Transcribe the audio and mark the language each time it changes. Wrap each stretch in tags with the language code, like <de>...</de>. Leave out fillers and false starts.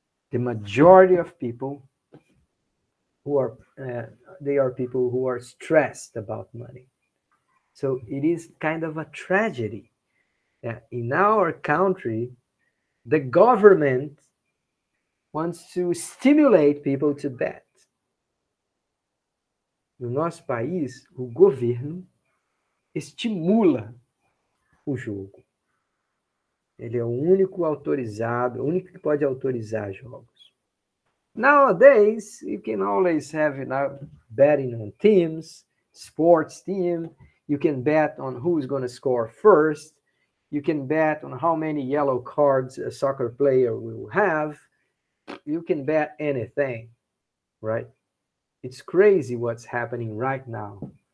<en>The majority of people who are, they are people who are stressed about money. So it is kind of a tragedy that in our country, the government wants to stimulate people to bet.</en> <pt>No nosso país, o governo estimula o jogo. Ele é o único autorizado, o único que pode autorizar jogos.</pt> <en>Nowadays, you can always have betting on teams, sports team. You can bet on who's going to score first. You can bet on how many yellow cards a soccer player will have. You can bet anything, right? It's crazy what's happening right now.</en>